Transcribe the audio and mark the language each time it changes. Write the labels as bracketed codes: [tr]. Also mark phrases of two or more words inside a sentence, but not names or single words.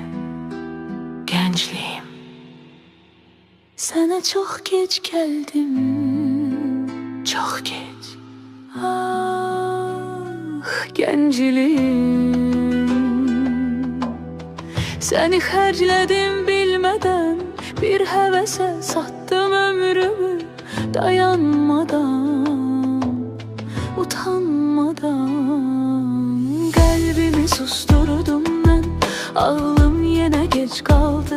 [tr] Gençliğim, sana çok geç geldim, çok geç. ah gencliğim. [az] Seni xərclədim bilmədən, bir həvəsə sattım ömrümü, dayanmadan, utanmadan. Qəlbimi susturdum mən, ağlım yenə geç qaldı.